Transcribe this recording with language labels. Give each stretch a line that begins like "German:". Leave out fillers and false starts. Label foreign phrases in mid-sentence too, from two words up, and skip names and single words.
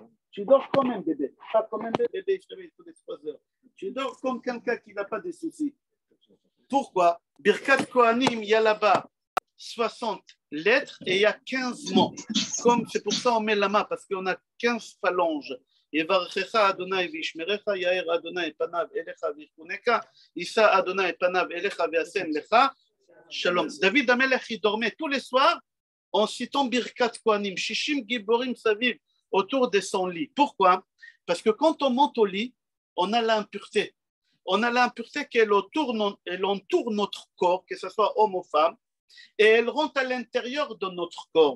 French: Tu dors comme un bébé. Pas comme un bébé, il se réveille tous les 3 heures. Tu dors comme quelqu'un qui n'a pas de soucis. Pourquoi? Birkat Kohanim, il y a là-bas 60 lettres et il y a 15 mots. Comme c'est pour ça on met la main, parce qu'on a 15 phalanges.
Hebrew: יברכך אדוני וישמרך, יאר אדוני פניו אליך ויחונך, יישא אדוני פניו אליך וישם לך שלום. דוד המלך
French: il dormait tous les soirs en citant Birkat Kohanim, 60
Hebrew: גיבורים סביב
French: autour de son lit. Pourquoi? Parce que quand on monte au lit, on a l'impureté. On a l'impureté qu'elle entoure notre corps, que ce soit homme ou femme, et elle rentre à l'intérieur de notre corps.